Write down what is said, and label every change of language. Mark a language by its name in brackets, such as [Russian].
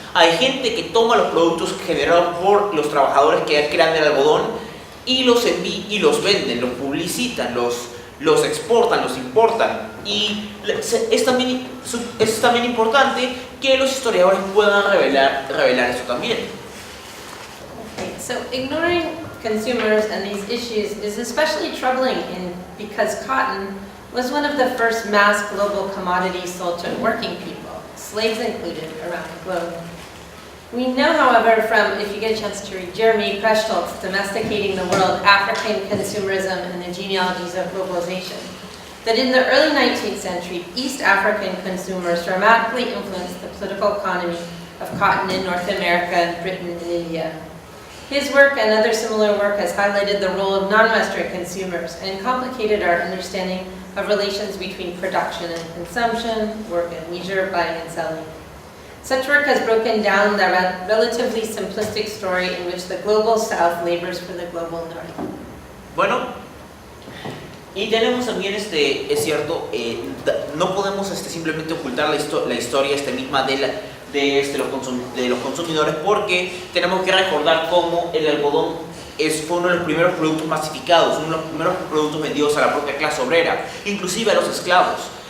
[Spanish] Hay gente que toma los productos generados por los trabajadores que crean el algodón y los venden, los publicitan, los exportan, los importan. Y es también importante que los historiadores puedan revelar esto también. [English] Okay, so ignoring consumers and these issues is especially troubling because cotton was one of the first mass global commodities sold to working people, slaves included, around the globe. We know, however, from, if you get a chance to read Jeremy Prechtolt's Domesticating the World, African Consumerism and the Genealogies of Globalization, that in the early 19th century, East African consumers dramatically influenced the political economy of cotton in North America, Britain, and India. His work and other similar work has highlighted the role of non-Western consumers and complicated our understanding of relations between production and consumption, work and leisure, buying and selling. Such work has broken down the relatively simplistic story in which the global South labors for the global North. [Spanish] Bueno, y tenemos también, es cierto, no podemos simplemente ocultar la historia misma de los consumidores, porque tenemos que recordar cómo el algodón fue uno de los primeros productos masificados, uno de los primeros productos vendidos a la propia clase obrera, inclusive a los esclavos.